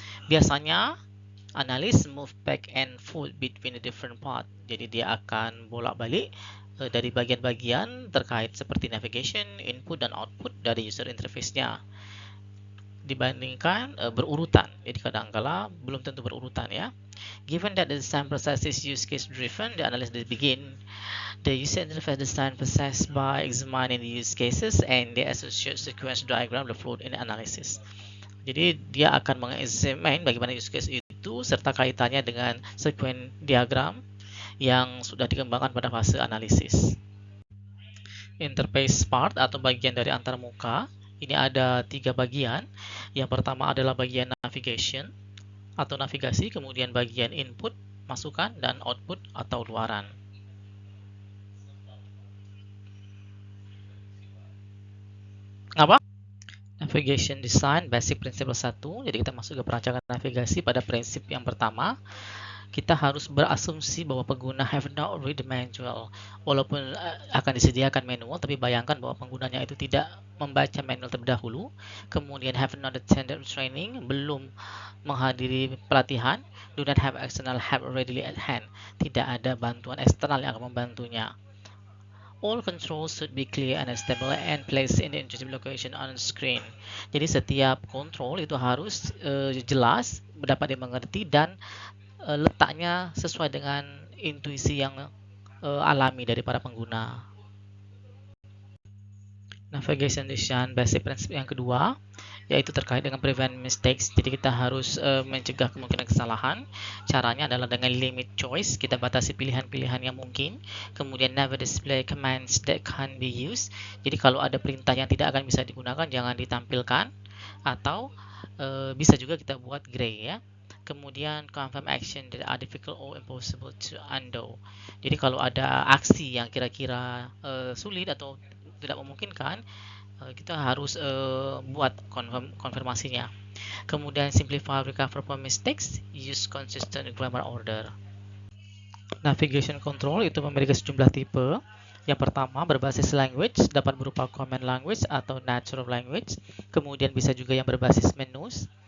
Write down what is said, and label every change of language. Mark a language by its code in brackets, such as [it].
[id] Biasanya analis [en] move back and forth between the different part. [id] Jadi dia akan bolak-balik dari bagian-bagian terkait seperti navigation, input dan output dari user interface-nya. Dibandingkan berurutan. Jadi kadang-kala belum tentu berurutan ya. [en] Given that the design process is use case driven, the analysis begin the user interface design process by examining the use cases and the associated sequence diagram developed in the analysis. [id] Jadi dia akan mengexamine bagaimana use case itu serta kaitannya dengan sequence diagram yang sudah dikembangkan pada fase analisis. Interface part atau bagian dari antarmuka ini ada 3 bagian. Yang pertama adalah bagian navigation atau navigasi, kemudian bagian input, masukan, dan output atau luaran. [en] Apa? Navigation design basic principle 1. [id] Jadi kita masuk ke perancangan navigasi pada prinsip yang pertama. Kita harus berasumsi bahwa pengguna [en] have not read the manual. [id] Walaupun akan disediakan manual, tapi bayangkan bahwa penggunanya itu tidak membaca manual terlebih dahulu. Kemudian [en] have not attended training, [id] belum menghadiri pelatihan. [en] Do not have external help readily at hand. [id] Tidak ada bantuan eksternal yang akan membantunya. [en] All controls should be clear and stable and placed in the intuitive location on screen. [id] Jadi setiap kontrol itu harus jelas, dapat dimengerti, dan letaknya sesuai dengan intuisi yang alami dari para pengguna. [en] Navigation design basic principle [id] yang kedua yaitu terkait dengan [en] prevent mistakes. [id] Jadi kita harus mencegah kemungkinan kesalahan. Caranya adalah dengan [en] limit choice, [id] kita batasi pilihan-pilihan yang mungkin. Kemudian [en] never display commands that can be used. [id] Jadi kalau ada perintah yang tidak akan bisa digunakan, jangan ditampilkan. Atau bisa juga kita buat gray ya. [en] Kemudian confirm action that are difficult or impossible to undo. [id] Jadi kalau ada aksi yang kira-kira sulit atau tidak memungkinkan, kita harus buat konfirmasinya. [en] Kemudian simplify, recover from mistakes, use consistent grammar order. [id] Navigation control itu memiliki sejumlah tipe. Yang pertama berbasis language, dapat berupa command language atau natural language. Kemudian bisa juga yang berbasis menus.